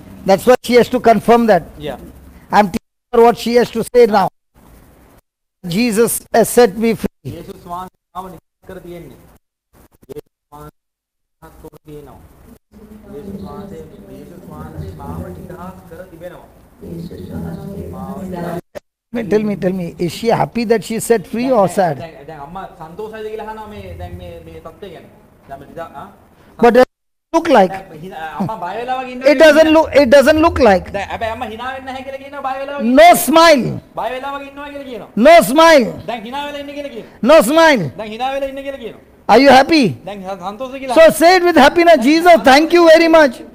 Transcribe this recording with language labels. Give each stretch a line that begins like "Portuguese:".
English: That's why she has to confirm that. I'm teaching her what she has to say now. Jesus has set me free.
Sinhala: කර තියෙන්නේ. කර තියෙනවා. යේසුස් වහන්සේ මාව නිදහස් කර තිබෙනවා.
English: Tell me, is she happy that she is set free or sad?
Sinhala: දැන් අම්මා සන්තෝෂයිද කියලා අහනවා මේ දැන් මේ තත්ත්වය ගැන. දැන් නිදා
English: But it doesn't look like.
Sinhala: අම්මා බය වෙලා වගේ ඉන්නවා.
English: It doesn't look like.
Sinhala: දැන් හැබැයි අම්මා hina වෙන්නේ නැහැ කියලා කියනවා බය වෙලා වගේ.
English: No smile.
Sinhala: බය වෙලා වගේ ඉන්නවා කියලා කියනවා.
English: No smile.
Sinhala: දැන් hina වෙලා ඉන්නේ කියලා කියනවා.
English: No smile.
Sinhala: දැන් hina වෙලා ඉන්නේ කියලා කියනවා.
English: Are you happy?
Sinhala: දැන් සන්තෝෂයි කියලා.
English: So say it with happiness. Jesus, thank you very much.